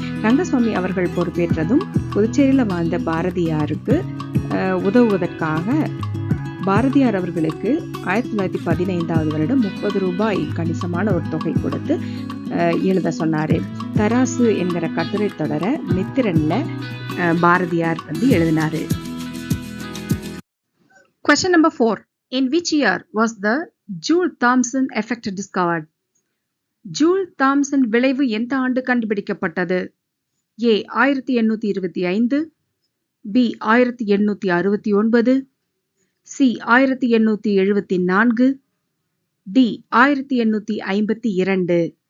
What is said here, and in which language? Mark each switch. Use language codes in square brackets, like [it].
[ta] ரங்கசுவாமி அவர்கள் பொறுப்பேற்றதும் புதுச்சேரியில வாழ்ந்த பாரதியாருக்கு உதவுவதற்காக பாரதியார் அவர்களுக்கு 1915ஆவது வருடம் 30 ரூபாய் கணிசமான ஒரு தொகை கொடுத்து எழுத சொன்னாரு. தராசு என்கிற கட்டுரை தொடர மித்திரன்ல பாரதியார் எழுதினாரு. [en] Question number 4. In which year was the Joule-Thomson effect discovered? [ta] Joule-Thomson விளைவு எந்த ஆண்டு கண்டுபிடிக்கப்பட்டது? [en] A. 1825, B. 1869, C. 1874, D. 1852.